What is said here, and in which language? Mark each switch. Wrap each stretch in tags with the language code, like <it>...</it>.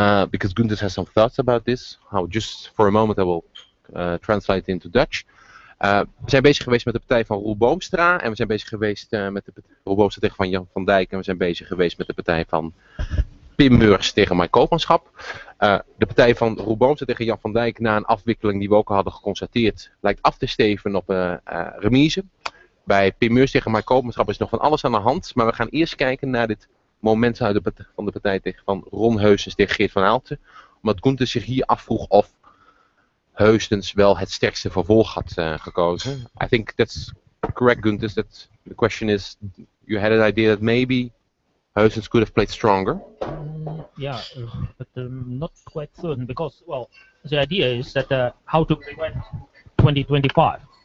<en>Because Gunther has some thoughts about this. Just for a moment I will translate into Dutch.</en> <nl>We zijn bezig geweest met de partij van Roel Boomstra. En we zijn bezig geweest met de Roel Boomstra tegen van Jan van Dijk. En we zijn bezig geweest met de partij van Pim Meurs tegen Mike Koopmanschap. De partij van Roel Boomstra tegen Jan van Dijk na een afwikkeling die we ook al hadden geconstateerd lijkt af te steven op remise. Bij Pim Meurs tegen Mike Koopmanschap is nog van alles aan de hand. Maar we gaan eerst kijken naar dit moment van de partij van Ron Heusens tegen Geert van Aalten. Omdat Gunther zich hier afvroeg of Heusens wel het sterkste vervolg had gekozen.</nl> <en>I think that's correct, Gunther. That the question is, you had an idea that maybe Heusens could have played stronger. Yeah, but not quite certain because, well, the idea is that how to prevent 2025.</en>